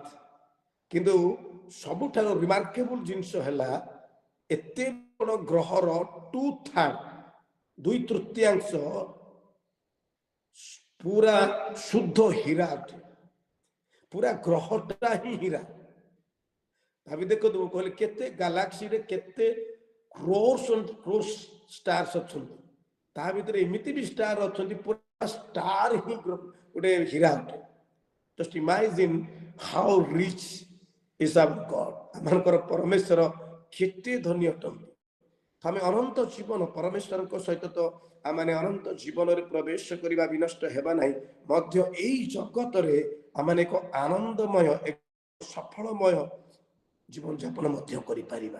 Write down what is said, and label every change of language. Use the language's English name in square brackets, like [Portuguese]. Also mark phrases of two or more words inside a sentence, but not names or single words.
[Odia] କିନ୍ତୁ ସବୁଠାରୁ ରିମାର୍କେବୁଲ ଜିନିଷ ହେଲା ଏତେ ବଡ଼ ଗ୍ରହର 2/3 2/3 ପୁରା ଶୁଦ୍ଧ ହୀରା ଅଟେ। ପୁରା ଗ୍ରହଟା ହିଁ ହୀରା। ଭାବି ଦେଖନ୍ତୁ, ମୁଁ କହିଲି କେତେ ଗାଲାକ୍ସିରେ କେତେ [English] crores stars [Odia] ଅଛନ୍ତି, ତା ଭିତରେ ଏମିତି ବି ଷ୍ଟାର ଅଛନ୍ତି ପୁରା ଷ୍ଟାର ହିଁ ଗୋଟେ ହୀରା ଅଟେ। [English] Just imagine how rich is our God। [Odia] ଆମଙ୍କର ପରମେଶ୍ୱର କେତେ ଧନୀ ଅଟନ୍ତି। ଆମେ ଅନନ୍ତ ଜୀବନ ପରମେଶ୍ୱରଙ୍କ ସହିତ ତ ଆମେ ଅନନ୍ତ ଜୀବନରେ ପ୍ରବେଶ କରିବା ବିନଷ୍ଟ ହେବା ନାହିଁ, ମଧ୍ୟ ଏଇ ଜଗତରେ ଆମେ ଏକ ଆନନ୍ଦମୟ, ଏକ ସଫଳମୟ ଜୀବନଯାପନ ମଧ୍ୟ କରିପାରିବା।